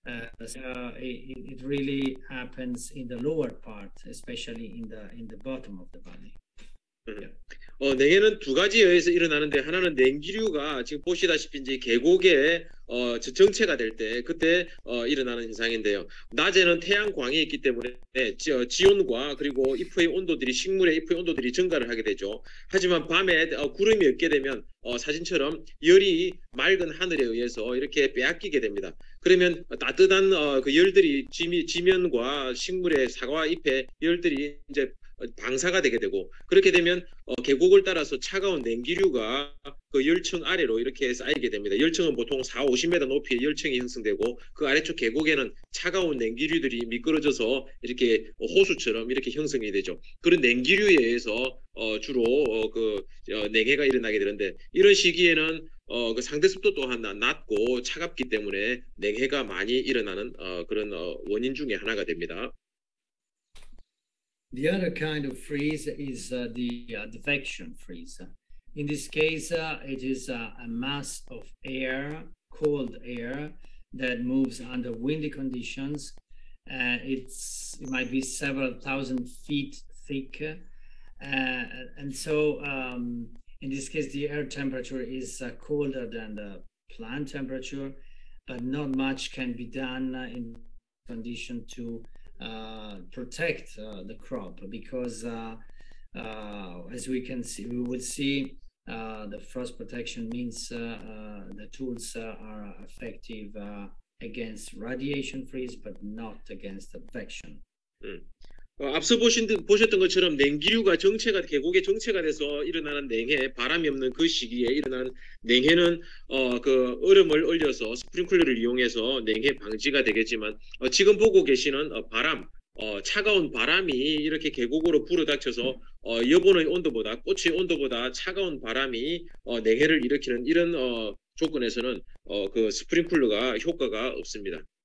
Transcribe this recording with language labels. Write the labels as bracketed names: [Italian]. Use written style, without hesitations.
[English] It really happens in the lower part, especially in the bottom of the valley. [Korean] 냉해는 두 가지에서 일어나는데, 하나는 냉기류가 지금 보시다시피 이제 계곡에 정체가 될 때 그때 일어나는 현상인데요. 낮에는 태양광이 있기 때문에 지온과 그리고 잎의 온도들이, 식물의 잎의 온도들이 증가를 하게 되죠. 하지만 밤에 구름이 없게 되면 사진처럼 열이 맑은 하늘에 의해서 이렇게 빼앗기게 됩니다. 그러면 따뜻한 그 열들이 지면과 식물의 사과 잎의 열들이 이제 방사가 되게 되고, 그렇게 되면 계곡을 따라서 차가운 냉기류가 그 열층 아래로 이렇게 쌓이게 됩니다. 열층은 보통 40-50m 높이의 열층이 형성되고, 그 아래쪽 계곡에는 차가운 냉기류들이 미끄러져서 이렇게 호수처럼 이렇게 형성이 되죠. 그런 냉기류에 의해서 주로 냉해가 일어나게 되는데, 이런 시기에는 그 상대 습도 또한 낮고 차갑기 때문에 냉해가 많이 일어나는 그런 원인 중에 하나가 됩니다. [English] The other kind of freeze is the Advection Freezer. In this case, it is a mass of air, cold air, that moves under windy conditions. It might be several thousand feet thick. And so in this case, the air temperature is colder than the plant temperature, but not much can be done in condition to protect the crop, because as we would see, the frost protection means the tools are effective against radiation freeze, but not against advection. [Korean] 앞서 보셨던 것처럼 냉기류가 계곡에 정체가 돼서 일어나는 냉해, 바람이 없는 그 시기에 일어나는 냉해는 그 얼음을 얼려서 스프링클러를 이용해서 냉해 방지가 되겠지만, 지금 보고 계시는 차가운 바람이 이렇게 계곡으로 불어닥쳐서 여보는 온도보다, 꽃의 온도보다 차가운 바람이 냉해를 일으키는 이런 조건에서는 그 스프링클러가 효과가 없습니다.